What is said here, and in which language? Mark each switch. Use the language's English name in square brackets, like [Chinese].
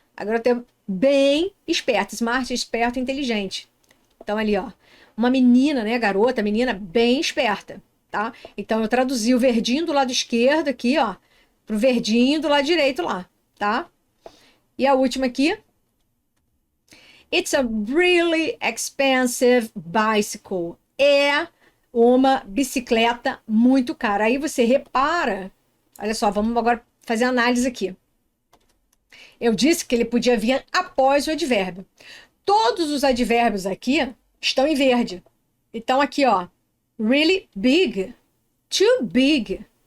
[Portuguese] Agora tá bem esperta. Smart, esperto, inteligente. Então, ali, ó. Uma menina, né? Garota, menina bem esperta, tá? Então, eu traduzi o verdinho do lado esquerdo aqui, ó, pro verdinho do lado direito lá, tá? E a última aqui. [English] It's a really expensive bicycle. [Portuguese] É uma bicicleta muito cara. Aí você repara. Olha só, vamos agora fazer análise aqui. Eu disse que ele podia vir após o advérbio. Todos os advérbios aqui estão em verde. Então, aqui, ó. [English] Really big. Too big.